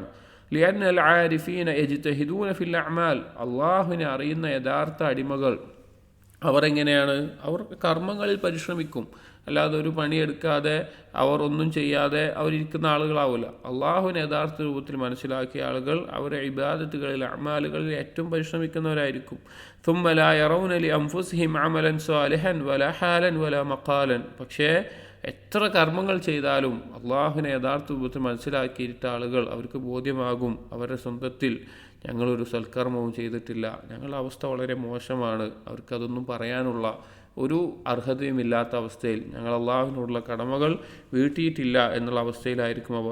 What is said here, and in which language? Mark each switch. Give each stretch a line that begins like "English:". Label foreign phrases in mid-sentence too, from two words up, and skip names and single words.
Arabic: لأن العارفين يجتهدون في الأعمال,
Malayalam: അള്ളാഹുവിനെ അറിയുന്ന യഥാർത്ഥ അടിമകൾ അവർ എങ്ങനെയാണ്? അവർ കർമ്മങ്ങളിൽ പരിശ്രമിക്കും, അല്ലാതെ ഒരു പണിയെടുക്കാതെ അവർ ഒന്നും ചെയ്യാതെ അവരിയ്ക്കുന്ന ആളുകളാവില്ല. അള്ളാഹുവിനെ യഥാർത്ഥ രൂപത്തിൽ മനസ്സിലാക്കിയ ആളുകൾ അവരുടെ ഇബാദത്തുകളിൽ അഅമാലുകളിൽ ഏറ്റവും പരിശ്രമിക്കുന്നവരായിരിക്കും.
Arabic: ثم لا يرون لأنفسهم عملا صالحا ولا حالا ولا مقالا,
Malayalam: പക്ഷേ എത്ര കർമ്മങ്ങൾ ചെയ്താലും അള്ളാഹുവിനെ യഥാർത്ഥ രൂപത്തിൽ മനസ്സിലാക്കിയിട്ട ആളുകൾ അവർക്ക് ബോധ്യമാകും അവരുടെ സ്വന്തത്തിൽ ഞങ്ങളൊരു സൽക്കർമ്മവും ചെയ്തിട്ടില്ല, ഞങ്ങളുടെ അവസ്ഥ വളരെ മോശമാണ്, അവർക്കതൊന്നും പറയാനുള്ള ഒരു അർഹതയുമില്ലാത്ത അവസ്ഥയിൽ, ഞങ്ങൾ അള്ളാഹുവിനോടുള്ള കടമകൾ വീട്ടിയിട്ടില്ല എന്നുള്ള അവസ്ഥയിലായിരിക്കും അവർ.